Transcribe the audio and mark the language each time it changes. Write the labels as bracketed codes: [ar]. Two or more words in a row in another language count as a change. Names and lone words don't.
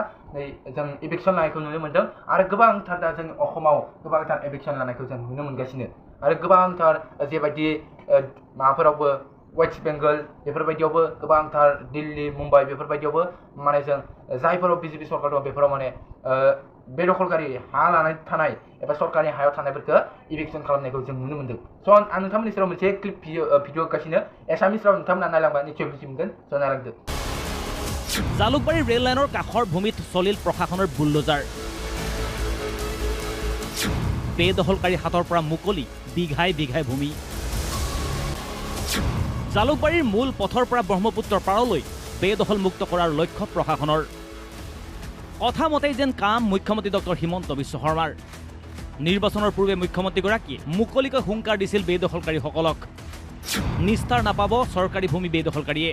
[brx] नै जों इभिक्शन लानायखौ नुनो मोनदों आरो गोबांथार दा जोंनि अखमाव गोबांथार इभिक्शन लानायखौ जों नुनो मोनगासिनो आरो गोबांथार जेबायदि माबाफोरावबो वेस्ट बेंगल बेफोरबायदियावबो गोबांथार दिल्ली मुम्बाइ बेफोरबायदियावबो माने जों जायफोराव BJP सरकार दं बेफोराव माने बेदखलकारि हा लानाय थानाय एबा सरकारनि हायाव थानायफोरखौ इभिक्शन खालामनायखौ जों नुनो मोनदों स' आं नोंथांमोननि सेराव मोनसे [en] clip video [brx] होगासिनो एसामिस राव नोंथांमोना नायलांबा निश्चय बुजि मोनगोन स' नायलांदो [as] জালুকবাৰী ৰেল লাইনৰ কাষৰ ভূমিত চলিল প্ৰশাসনৰ বুলডোজাৰ বেদখলকাৰী হাতৰ পৰা মুকলি বিঘাই বিঘাই ভূমি জালুকবাৰীৰ মূল পথৰ পৰা ব্ৰহ্মপুত্ৰৰ পাৰলৈ বেদখল মুক্ত কৰাৰ লক্ষ্য প্ৰশাসনৰ কথা মতেই যেন কাম মুখ্যমন্ত্ৰী ডক্টৰ হিমন্ত বিশ্ব শৰ্মাৰ নিৰ্বাচনৰ পূৰ্বে মুখ্যমন্ত্ৰীগৰাকীয়ে মুকলিকৈ হুংকাৰ দিছিল বেদখলকাৰীসকলক নিস্তাৰ নাপাব চৰকাৰী ভূমি বেদখলকাৰীয়ে